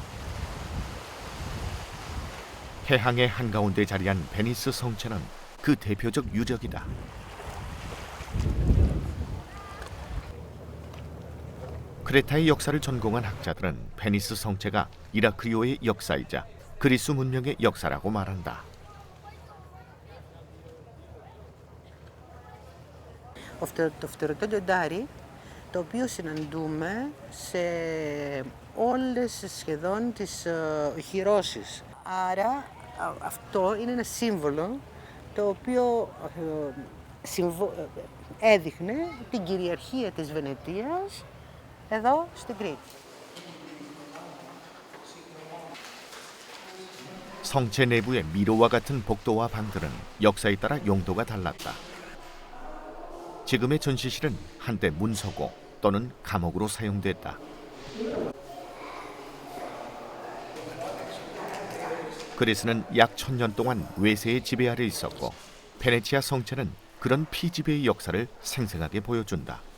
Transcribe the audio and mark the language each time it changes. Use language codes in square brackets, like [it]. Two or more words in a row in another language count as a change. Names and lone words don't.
[ko] 해항의 한가운데 자리한 베니스 성체는 그 대표적 유적이다. 크레타의 역사를 전공한 학자들은 베니스 성체가 이라크리오의 역사이자 그리스 문명의 역사라고 말한다. [el] Το φτερωτό λιοντάρι, το οποίο συναντούμε σε όλες σχεδόν τις οχυρώσεις. Άρα αυτό είναι ένα σύμβολο το οποίο έδειχνε την κυριαρχία της Βενετίας εδώ στην Κρήτη. [ko] 성체 내부의 미로와 같은 복도와 방들은 역사에 따라 용도가 달랐다. 지금의 전시실은 한때 문서고 또는 감옥으로 사용됐다. 그리스는 약 1000년 동안 외세의 지배 아래 있었고 베네치아 성체는 그런 피지배의 역사를 생생하게 보여준다.